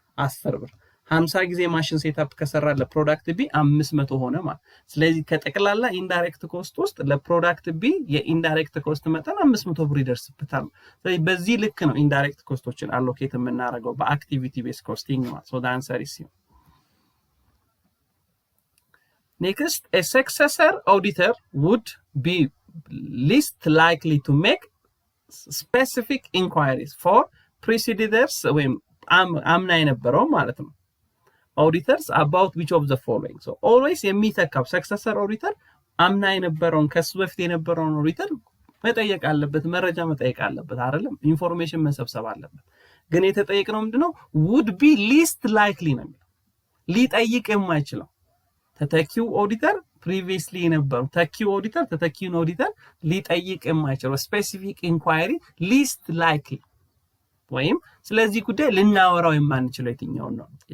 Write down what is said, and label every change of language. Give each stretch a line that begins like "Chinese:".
Amharic: 10 ብር። 50 ጊዜ ማሽን ሴትአፕ ከሰራ ለፕሮዳክት ቢ 500 ሆነ ማለት። ስለዚህ ከጠቅላላ ኢንዳይሬክት ኮስት ውስጥ ለፕሮዳክት ቢ የኢንዳይሬክት ኮስት መጠን 500 ብር ይደርስበታል። ስለዚህ በዚህ ልክ ነው ኢንዳይሬክት ኮስቶችን አሎኬት የምናደርገው በአክቲቪቲ ቤስ ኮስቲንግ ማለት። ሶ
English: the answer is C. Next, a successor auditor would be least likely to make specific inquiries for precedents
Amharic: ወይም አምና የነበረው ማለት ነው
English: auditors about which of the following. So always
Amharic: የሚተካው successor auditor አምና የነበረውን ከሱ በፊት የነበረውን auditor መጠየቅ አለበት፣ መረጃ መጠየቅ አለበት አይደለም? ኢንፎርሜሽን መሰብሰብ አለበት። ግን የተጠየቀው ምንድነው?
English: would be least likely
Amharic: ነው የሚለው። ሊጠይቅ የማይችለው ተተኪው ኦዲተር previously የነበረው ተኪው ኦዲተር ተተኪውን ኦዲተር ሊጠይቅ የማይችለው
English: specific inquiry least likely
Amharic: ወይም ስለዚህ ጉዳይ ልናወራው የማንችለው የትኛው ነው?